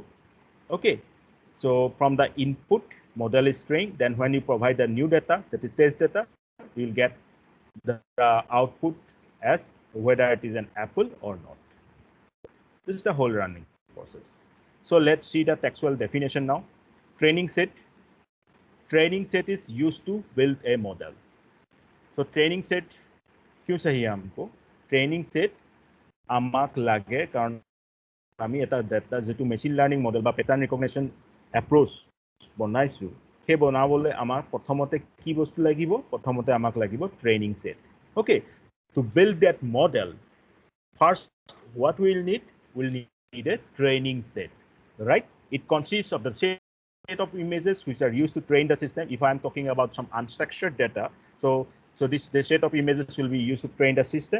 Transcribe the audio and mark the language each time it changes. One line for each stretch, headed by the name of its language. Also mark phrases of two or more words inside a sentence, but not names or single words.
English: Okay, so from the input, model is trained, then when you provide the new data, that is test data, you'll get the output as whether it is an apple or not. This is the whole running process. So let's see the textual definition now. Training set is used to build a model. So training set
Hindi: क्यों चाहिए हमको?
English: training set
Assamese: আমাক লাগে কাৰণ আমি এটা ডাটা যেটো
English: machine learning model
Assamese: বা
English: pattern recognition approach
Assamese: বনাইছো, সেই বনাবলৈ আমাক প্ৰথমতে কি বস্তু লাগিব? প্ৰথমতে আমাক লাগিব
English: training set. ওকে, to build that model, first what we'll need a training set, right? It consists of the same of images which are used to train the system. If I'm talking about some unstructured data, so this set of images will be used to train the system.